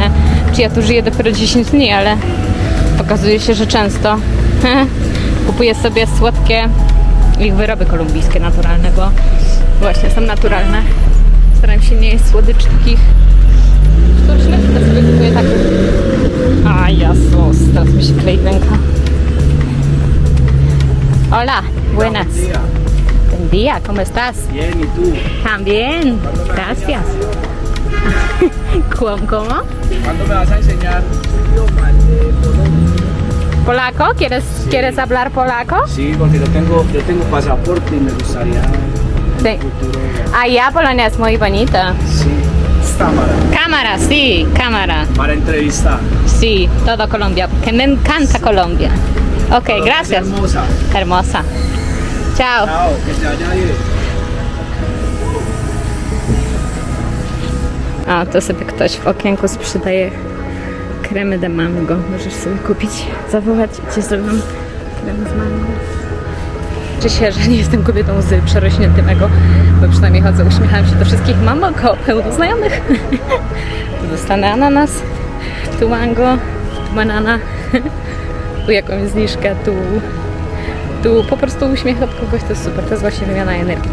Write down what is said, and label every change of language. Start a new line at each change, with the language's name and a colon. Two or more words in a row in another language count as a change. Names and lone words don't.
Polish: Czy ja tu żyję dopiero 10 dni, ale okazuje się, że często kupuję sobie słodkie ich wyroby kolumbijskie naturalne, bo właśnie są naturalne. Staram się nie jeść słodyczy takich sztucznych, to sobie kupuję takie. A Jezus, teraz mi się klei ręka.
Spanish: Hola, buenas. Buen día, ¿cómo estás? Bien, ¿y tú? También, gracias. ¿Cómo? ¿Cuándo me vas a enseñar tu idioma de Colombia? ¿Polaco? ¿Quieres hablar polaco? Sí, porque yo tengo pasaporte y me gustaría Sí. en el futuro. Allá Polonia es muy bonita. Sí, cámara, Cámara, sí, cámara. para entrevistar. Sí, todo Colombia, porque me encanta Colombia. Ok, Colombia es gracias. hermosa. Hermosa. Chao. Chao, que te vaya bien.
Polish: A, to sobie ktoś w okienku sprzedaje kremy
Spanish: de mango.
Polish: Możesz sobie kupić, zawołać i ci zrobią krem z mango. Cieszę się, że nie jestem kobietą z przerośniętym ego, bo przynajmniej chodzę, uśmiecham się do wszystkich. Mam około pełno znajomych. Tu dostanę ananas, tu mango, tu banana, tu jakąś zniżkę, tu Tu po prostu uśmiech od kogoś to jest super, to jest właśnie wymiana energii.